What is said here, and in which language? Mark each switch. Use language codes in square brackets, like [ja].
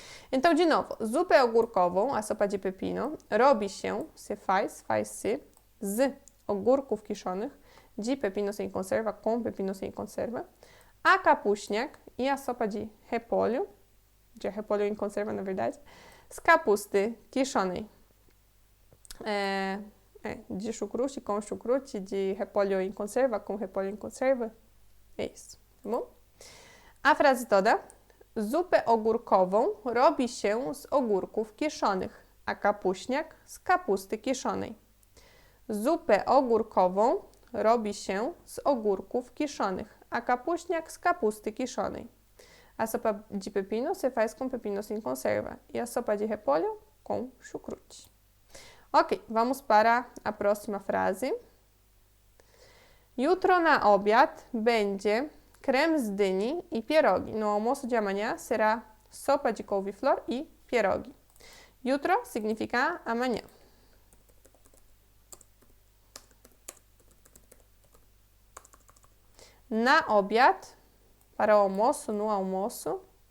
[pt] Então, de novo, [pl] zupę ogórkową, [pt] a sopa de pepino, [pl] robi się, [pt] se faz, faz-se, [pl] z ogórków kiszonych, [pt] de pepino sem conserva, com pepino sem conserva, a kapuśniak e a sopa de repolho em conserva, na verdade, [pl] z kapusty kiszonej. [pt] De chucrute com chucrute, de repolho em conserva com repolho em conserva. É isso, tá bom? A frase toda. [pl] Zupę ogórkową robi się z ogórków kiszonych, a kapuśniak z kapusty kiszonej. Zupę ogórkową robi się z ogórków kiszonych, a kapuśniak z kapusty kiszonej. [pt] A sopa de pepino se faz com pepino sem conserva e a sopa de repolho com chucrute. Ok, vamos para a próxima frase. [pl] Jutro na obiad będzie krem z dyni i pierogi. [pt] No almoço de amanhã será sopa de couve-flor e pierogi. Jutro significa amanhã. [pl] Na obiad, [pt] para o almoço, no almoço.